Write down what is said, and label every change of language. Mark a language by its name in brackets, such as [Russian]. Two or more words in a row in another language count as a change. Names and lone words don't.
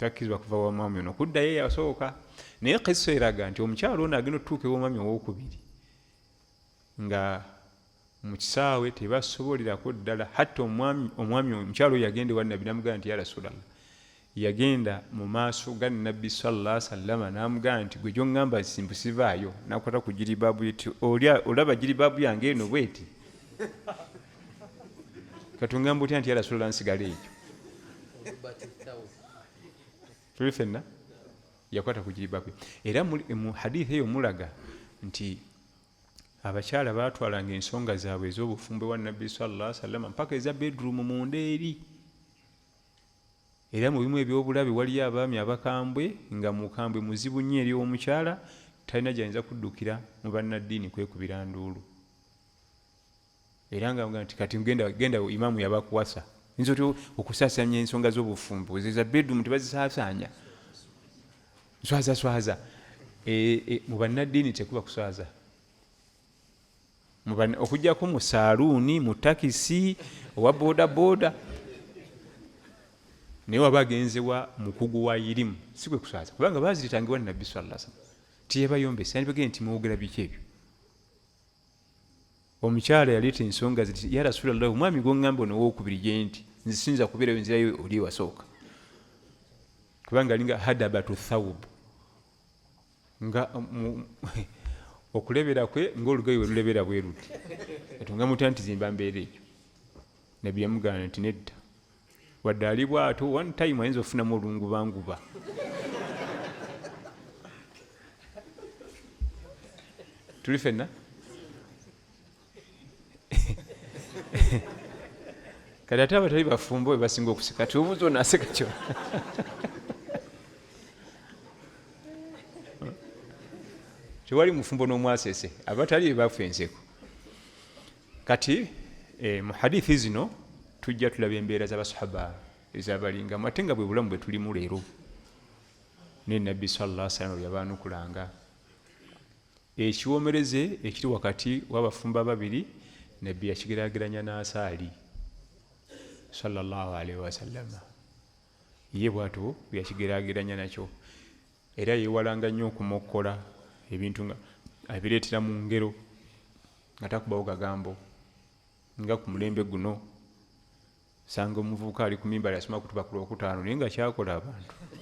[Ganda] takkizibwa kuva wa mwami ono kuddayo yasooka. Naye kisa eraga nti omukyalo ono agenda otutuuka ew'omwami owokubiri nga mu kisaawe tebasobolerako ddala. Hatta omwami omukyalo oyo yagenda ewa Nabbi n'amugamba nti [Arabic] يا رسول الله, [Ganda] yagenda mu maaso ga Nabbi [Arabic] صلى الله عليه وسلم [Ganda] n'amugamba nti gwe gy'oŋŋamba simbusivaayo, n'akwata ku jiribaabu ye, olaba jiribaabu yange eno bweti katungamba otya nti [Arabic] يا رسول الله [Ganda] nsigala ekyo. Tuli ffenna yakwata ku jiribaabu. Era mu hadithi eyo mulaga nti abakyala baatwalanga ensonga zaabwe ez'obufumbo wa Nabbi [Arabic] صلى الله عليه وسلم [Ganda] mpaka eza bedroom munda eri. Era mu bimu ebyobulabe waliyo abaami abakambwe nga mukambwe muzibu nnyo eri omukyala talina gy'ayinza kuddukira mu bannaddiini kwekubira nduulu. Era nga nti kati genda imaamu yabakuwasa yinza otya okusaasaanya ensonga z'obufumbo zeza bedroom tebazisaasaanya nswaza. Mu bannaddiini tekuba kuswaza, okujjako mu saaluuni, mu takisi, owa boodabooda. Naye waba agenzewa mukugu wa irimu si kwe kuswaza, kubanga baaziritangiwa Nabbi [Arabic] صلى الله عليه وسلم [Ganda] tiyebayombesa. Yandibagende nti mwogera biki ebyo? Omukyala yaleeta ensonga ziti [Arabic] يا رسول الله, [Ganda] omwami gw'oŋŋamba ono owokubiri gye nti nzisinza kubeerayo nzirayo oli ewasooka, kubanga alinga hadabatu thawb, nga okulebera kwe ng'olugoye we lulebera bwe ruti. Katunga mutya nti zimba mbeera ekyo. Nabbi yamugamba nti nedda, wadde ali bw'ato [English] one time [Ganda] ayinza ofunamu olungubanguba. Tuli ffenna? Kati ate abatali bafumbo we basinga okuseka, tubuuza ono aseka kyo. Tewali mufumbo n'omwasese, abatali be bafa enseko. Kati mu hadithi zino tujja tulaba embeera z'abasahaba ez'abalingamu ate nga bwe bulamu bwe tulimu leero. Ne Nabbi [Arabic] صلى الله عليه وسلم [Ganda] yabaanukulanga. Ekiwoomereze ekiri wakati w'abafumbo ababiri Nabbi yakigeraageranya n'asaali [Arabic] صلى الله عليه وسلم. [Ganda] Ye bw'atyo yakigeraageranya nakyo. Era yeewalanga nnyo okumokkola ebintu nga abireetera mu ngero nga takubawo gagambo. Nga ku mulembe guno sanga omuvubuka ali ku mimbali asoma kutuba ku Lwokutaano naye nga kyakola abantu.